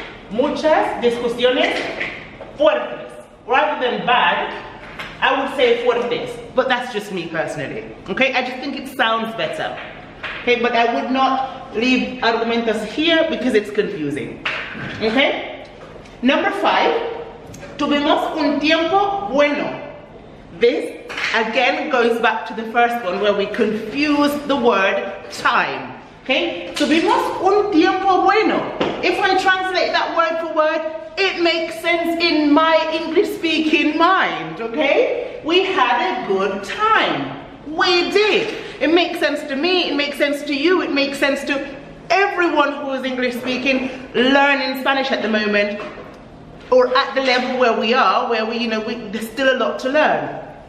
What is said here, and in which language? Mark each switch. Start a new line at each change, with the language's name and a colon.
Spanish: Muchas discusiones fuertes.
English: Rather than bad, I would say fuertes. But that's just me personally. Okay? I just think it sounds better. Okay? But I would not leave argumentos here because it's confusing. Okay? Number 5.
Spanish: Tuvimos un tiempo bueno.
English: This again goes back to the first one where we confuse the word time. Okay?
Spanish: Tuvimos un tiempo bueno.
English: If I translate that word for word, it makes sense in my English speaking mind. Okay? We had a good time. We did. It makes sense to me, it makes sense to you, it makes sense to everyone who is English speaking, learning Spanish at the moment, or at the level where we are, where there's still a lot to learn.